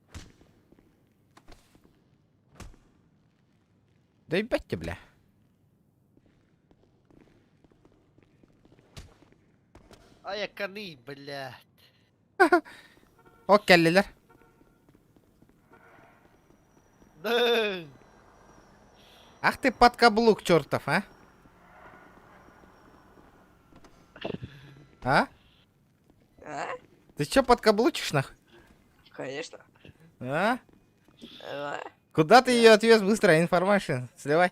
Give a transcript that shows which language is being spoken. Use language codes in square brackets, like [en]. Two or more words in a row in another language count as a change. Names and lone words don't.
[ru] Да ебать бля. Ай, каны, блядь. Ок, келлилер. Да. Ах ты подкаблук чертов, а? А? А? Ты чё подкаблучишь нахуй? Конечно. А? А? Куда ты ее отвез быстро? Информацию сливай.